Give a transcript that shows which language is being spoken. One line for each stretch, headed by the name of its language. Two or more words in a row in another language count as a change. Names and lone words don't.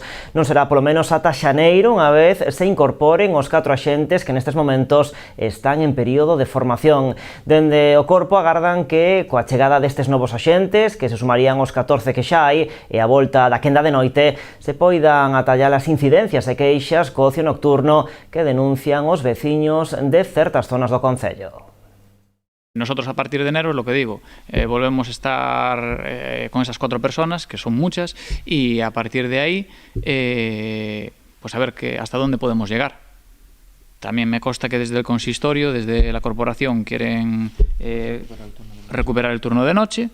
Galician: Non será polo menos ata xaneiro, unha vez se incorporen os 4 axentes que nestes momentos están en período de formación. Dende o corpo agardan que coa chegada destes novos axentes, que se sumarían os 14 que xa hai, e a volta da quenda de noite, se poidan atallar as incidencias e queixas co ocio nocturno que denuncian os veciños de certas zonas do concello.
Spanish: Nosotros a partir de enero, lo que digo, volvemos a estar con esas 4 personas, que son muchas, y a partir de ahí, pues a ver hasta dónde podemos llegar. También me consta que desde el consistorio, desde la corporación, quieren recuperar el turno de noche.